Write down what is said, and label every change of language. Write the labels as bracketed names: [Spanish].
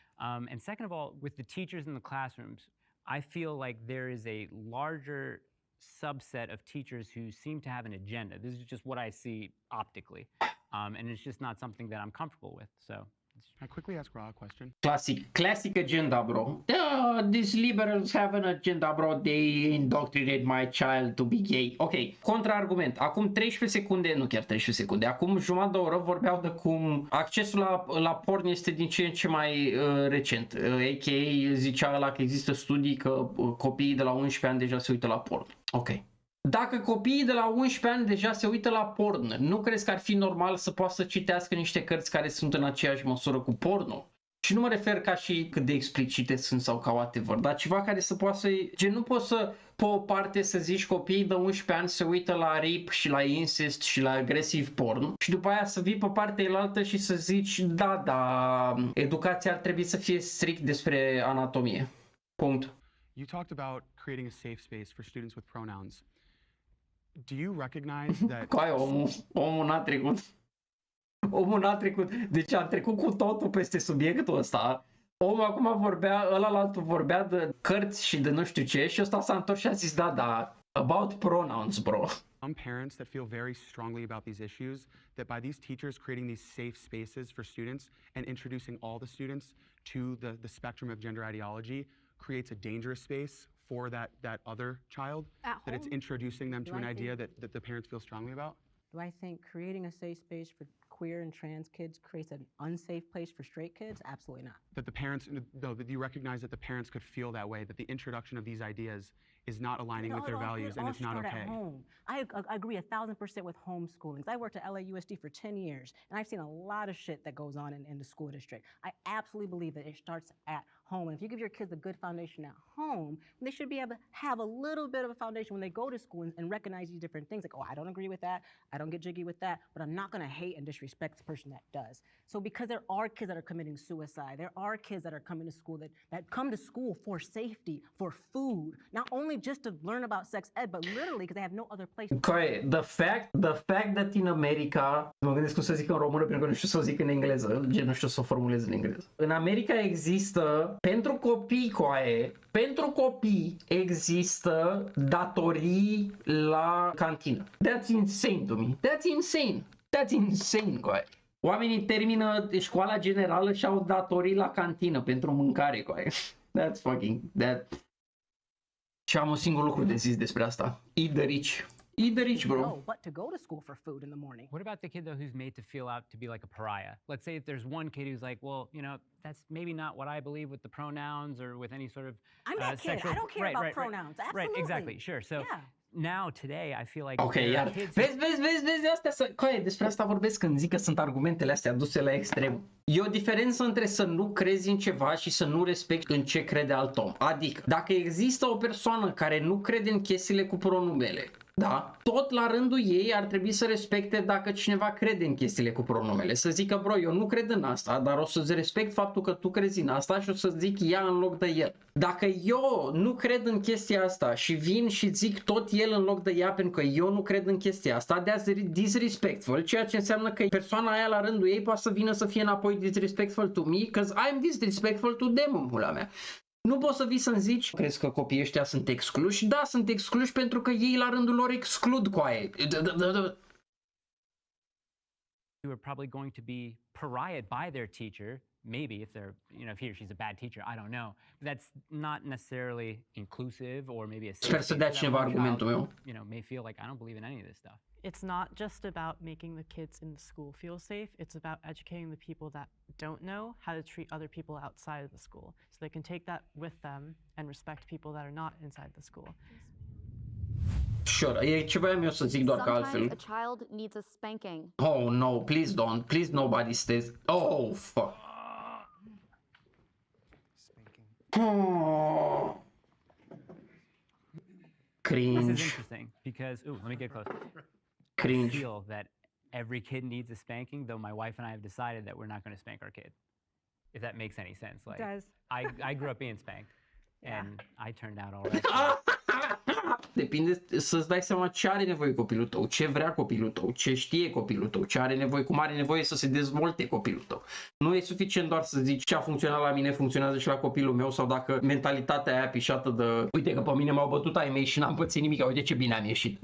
[English] And second of all, with the teachers in the classrooms, I feel like there is a larger subset of teachers who seem to have an agenda. This is just what I see optically, and it's just not something that I'm comfortable with. So, Can I quickly ask Ra a question? Classic agenda, bro. These liberals have an agenda, bro. They indoctrinate my child to be gay. Ok, contraargument. [Romanian] Acum 13 secunde, nu chiar 13 secunde, acum jumătate de oră vorbeau de cum accesul la porn este din ce în ce mai recent. A.k.a. zicea ăla că există studii că copiii de la 11 ani deja se uită la porn. Ok. Dacă copiii de la 11 ani deja se uită la porn, nu crezi că ar fi normal să poată să citească niște cărți care sunt în aceeași măsură cu porno? Și nu mă refer ca și cât de explicite sunt sau ca whatever, dar ceva care să poată să... Gen, nu poți să, pe o parte, să zici copiii de 11 ani se uită la rape și la incest și la agresiv porn și după aia să vii pe partea elaltă și să zici, da, educația ar trebui să fie strict despre anatomie. Punct. [English] You talked about creating a safe space for students with pronouns. Do you recognize that... [Romanian] Coaie, omul n-a trecut. Omul n-a trecut. Deci a trecut cu totul peste subiectul ăsta. Omul acum vorbea, ălalaltul vorbea de cărți și de nu știu ce și ăsta s-a întors și a zis, da, [English] about pronouns, bro. Some parents that feel very strongly about these issues, that by these teachers creating these safe spaces for students and introducing all the students to the spectrum of gender ideology creates a dangerous space for that other child, that it's introducing them to an idea that the parents feel strongly about? Do I think creating a safe space for queer and trans kids creates an unsafe place for straight kids? Absolutely not. That the parents, no, that you recognize that the parents could feel that way, that the introduction of these ideas is not aligning with their values and it's not okay. I agree 1,000% with homeschooling. I worked at LAUSD for 10 years and I've seen a lot of shit that goes on in the school district. I absolutely believe that it starts at home. And if you give your kids a good foundation at home, they should be able to have a little bit of a foundation when they go to school and recognize these different things. Like, oh, I don't agree with that. I don't get jiggy with that, but I'm not going to hate and disrespect the person that does. So because there are kids that are committing suicide, there are kids that are coming to school that come to school for safety, for food, not only just to learn about sex ed, but literally because they have no other place. Okay, the fact that in America, [Romanian] mă gândesc cum să zic în română pentru că nu știu să o zic în engleză, gen nu știu să o formulez în engleză. În America există, pentru copii, pentru copii există datorii la cantină. [English] That's insane to me. That's insane. That's insane, [Romanian] coaie. Oamenii termină școala generală și au datorii la cantină pentru mâncare, coaie. [English] That's fucking... [Romanian] Și am un singur lucru de zis despre asta. [English] Eat the rich. Eat the rich, bro. know what to go to school for food in the morning. What about the kid though who's made to feel out to be like a pariah? Let's say if there's one kid who's like, well, you know, that's maybe not what I believe with the pronouns or with any sort of I'm that kid. sexual... I don't care about pronouns. Absolutely. Right, exactly, sure. So now, today, I feel like... [Romanian] Ok, iar. Vezi, despre asta vorbesc când zic că sunt argumentele astea duse la extrem. E o diferență între să nu crezi în ceva și să nu respecti în ce crede alt om. Adică, dacă există o persoană care nu crede în chestiile cu pronumele, da? Tot la rândul ei ar trebui să respecte dacă cineva crede în chestiile cu pronumele. Să zică, bro, eu nu cred în asta, dar o să-ți respect faptul că tu crezi în asta și o să zic ea în loc de el. Dacă eu nu cred în chestia asta și vin și zic tot el în loc de ea pentru că eu nu cred în chestia asta, [English] that's disrespectful, [Romanian] ceea ce înseamnă că persoana aia la rândul ei poate să vină să fie înapoi [English] disrespectful to me, because I'm disrespectful to them, [Romanian] în pula mea. Nu poți să vii să-mi zici, crezi că copiii ăștia sunt excluși? Da, sunt excluși pentru că ei la rândul lor exclud coaie. [English] who are probably going to be pariahed by their teacher, maybe if they're, you know, if he or she's a bad teacher, I don't know. But that's not necessarily inclusive or maybe a safe space for that one child, you know, may feel like I don't believe in any of this stuff. It's not just about making the kids in the school feel safe, it's about educating the people that don't know how to treat other people outside of the school. So they can take that with them and respect people that are not inside the school. [Romanian] Sure, e ce voiam eu să zic doar că altfel. [English] A child needs a spanking. Oh no, please don't. Please nobody stays. Oh fuck. Oh. Cringe. This is interesting because, ooh, let me get close. Cringe. I feel that every kid needs a spanking, though my wife and I have decided that we're not going to spank our kid. If that makes any sense. Like, does. I grew up being spanked, and I turned out all right. [Romanian] Depinde să-ți dai seama ce are nevoie copilul tău, ce vrea copilul tău, ce știe copilul tău, ce are nevoie, cum are nevoie să se dezvolte copilul tău. Nu e suficient doar să zici ce a funcționat la mine, funcționează și la copilul meu, sau dacă mentalitatea aia pișată de uite că pe mine m-au bătut ai mei și n-am pățit nimic, uite ce bine am ieșit.